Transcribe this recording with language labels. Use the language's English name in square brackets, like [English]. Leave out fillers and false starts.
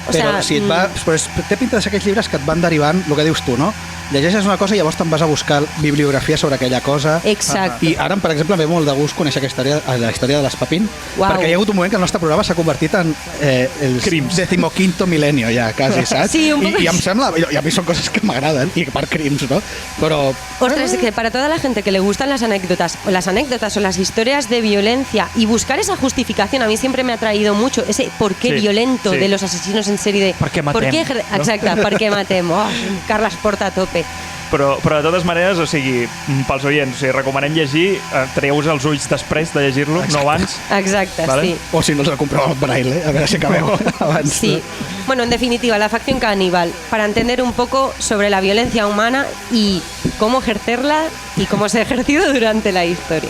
[Catalan] Però si té pinta de ser aquells llibres que et van derivant, el que dius tu, no? llegeixes una cosa i llavors te'n vas a buscar bibliografia sobre aquella cosa. Exacte. I ara, per exemple, em ve molt de gust conèixer la història de l'Espapín, perquè hi ha hagut un moment que el nostre programa s'ha convertit en el 15º milenio ja, quasi, saps? [Spanish] Sí, un poco. [Catalan] I em sembla, i a mi són coses que m'agraden, i per crims, no? Però... [Spanish] Ostras, es que para toda la gente que le gustan las anécdotas o las historias de violencia y buscar esa justificación, a mí siempre me ha traído mucho ese porqué violento de los asesinos en serie de... [Catalan] Per què matem? Exacte, per què matem? Oh, Carles Porta a tope. Però de totes maneres, o sigui, pels oients, o sigui, recomanem llegir, traieu-vos els ulls després de llegir-lo, no abans. Exacte, ¿vale? sí. O si no, els compreu en braille, a veure si acabeu abans. Sí. [Spanish] Bueno, en definitiva, La facción caníbal, para entender un poco sobre la violencia humana y cómo ejercerla y cómo se ha ejercido durante la historia.